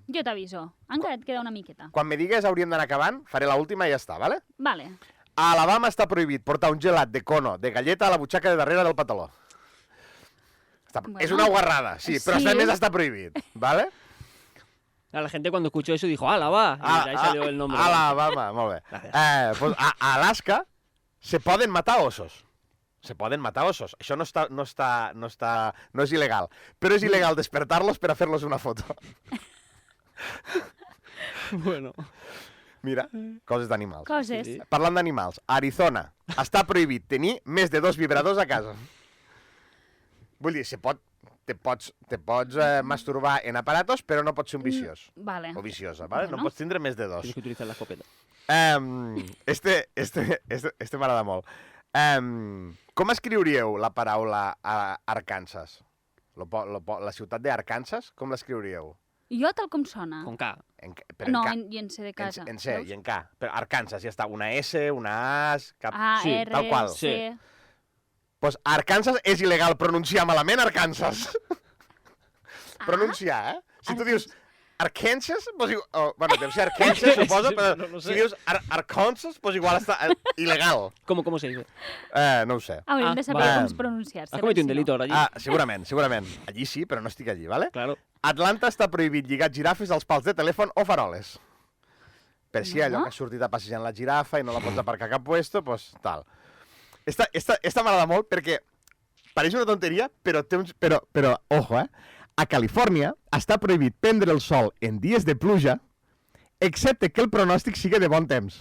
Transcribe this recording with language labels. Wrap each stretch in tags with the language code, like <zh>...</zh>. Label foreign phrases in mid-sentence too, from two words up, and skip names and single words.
<ca>Jo t'aviso. Encara et queda una miqueta. Quan me digues hauríem d'anar acabant, faré l'última i ja està, ¿vale? Vale. A Alabama està prohibit portar un gelat de cono de galleta a la butxaca de darrere del pantaló. Bueno. És una guarrada, sí, però Sí. a més està prohibit, ¿vale?</ca> <es>La gente cuando escuchó eso dijo, ¡hala, va! Y ahí salió el nombre.</es> <ca>Alabama, molt bé. Gràcies. Pues a Alaska se poden matar osos. Se poden matar osos. Això no és il·legal. Però és il·legal despertar-los per a fer-los una foto. Bueno. Mira, coses d'animals. Coses. Sí. Parlant d'animals, a Arizona està prohibit tenir més de 2 vibradors a casa. Vull dir, te pots masturbar en aparatos, però no pots ser un viciós. Vale. O viciosa, ¿vale? Bueno. No pots tindre més de 2.</ca> <es>Tienes que utilizar la escopeta.</es> <ca>Este m'agrada molt. Com escriuríeu la paraula Arkansas? La ciutat d'Arkansas, com l'escriuríeu? Jo tal com sona.</ca> <es>Con K.</es> <ca>No, i en C de casa. En C i en K. Però Arkansas, ja està. Una S, una A, cap... A, Sí, R, tal qual. C... Pues Arkansas és il·legal pronunciar malament Arkansas. Pronunciar, eh? Si tu dius Arkansas, pues igual... bueno, deu ser Arkansas, suposo, Sí, però no sé. si dius Arkansas, pues igual està il·legal.</ca> <es>¿Cómo se dice?</es> <ca>No ho sé. Hauríem de saber vale. com pronunciar-se.</ca> <es>Has cometido un</es> <ca>perquè si</ca> <es>delito ahora allí.</es> <ca>Segurament. Allí sí, però no estic allí, ¿vale?</ca> <es>Claro.</es> <ca>Atlanta està prohibit lligar girafes als pals de telèfon o faroles. Per si allò que ha sortit a passejar la girafa i no la pots aparcar a cap puesto, pues tal. Esta m'agrada molt perquè pareix una tonteria, però ojo, a Califòrnia està prohibit prendre el sol en dies de pluja, excepte que el pronòstic sigui de bon temps.</ca>